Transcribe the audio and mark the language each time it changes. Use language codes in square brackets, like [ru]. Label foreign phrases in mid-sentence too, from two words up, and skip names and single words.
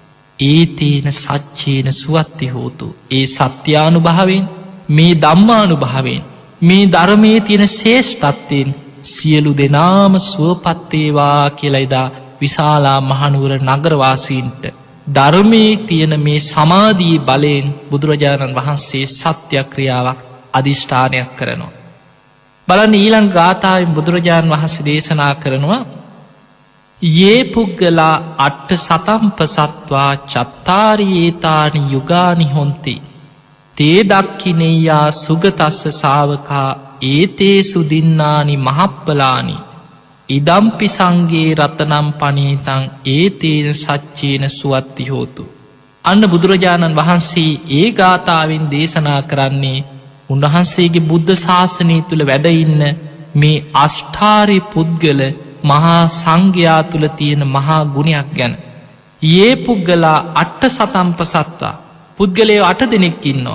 [pi] ඒතේන සච්චේන සුවත්ති හෝතු [si] ඒ සත්‍යානුභවයෙන් මේ ධම්මානුභවයෙන් මේ ධර්මයේ තියෙන ශ්‍රේෂ්ඨත්වයෙන් සියලු දෙනාම සුවපත් වේවා කියලා එදා විශාලා මහනුවර නගරවාසීන්ට ධර්මයේ තියෙන මේ සමාධියේ බලයෙන් බුදුරජාණන් වහන්සේ සත්‍යක්‍රියාවක් අධිෂ්ඨානයක් කරනවා. බලන්න ඊළඟ ගාථාවෙන් බුදුරජාණන් වහන්සේ දේශනා කරනවා [pi] යේ පුග්ගලා අට්ඨ සතම්පසත්වා චත්තාරි ඒතානි යුගානි හොන්ති තේ දක්ඛිනේයා සුගතස්ස ශාවකා ඒතේසු දින්නානි මහප්පලානි ඉදම්පි සංගේ රතනම් පනීතං ඒතේන සච්චේන සුවත්ති හෝතු. [si] අන්න බුදුරජාණන් වහන්සේ ඒ ගාථාවෙන් දේශනා කරන්නේ උන්වහන්සේගේ බුද්ධ ශාසනය තුළ වැඩ ඉන්න මේ අෂ්ඨාරි පුද්ගල මහා සංඝයා තුළ තියෙන මහා ගුණයක් ගැන. [pi] යේ පුද්ගලා අට්ඨ සතම්පසත්වා [si] පුද්ගලයෝ 8 දෙනෙක් ඉන්නවා.